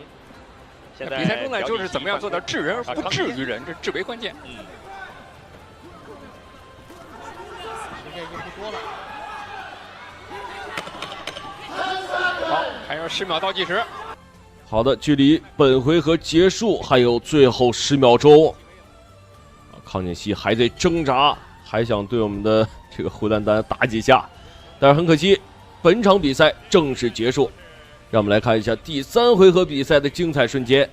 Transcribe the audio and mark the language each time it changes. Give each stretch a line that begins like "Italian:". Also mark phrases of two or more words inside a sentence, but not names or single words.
Chinese: 现在比赛中呢，就是怎么样做到置人而不置于人，这至为关键。时间已经不多了。好，还有10秒倒计时。好的，距離本回合結束還有最後10秒鐘。康锦熙還在掙扎，還想對我們的這個胡丹丹打幾下，但是很可惜，本場比賽正式結束。讓我們來看一下第3回合比賽的精彩瞬間。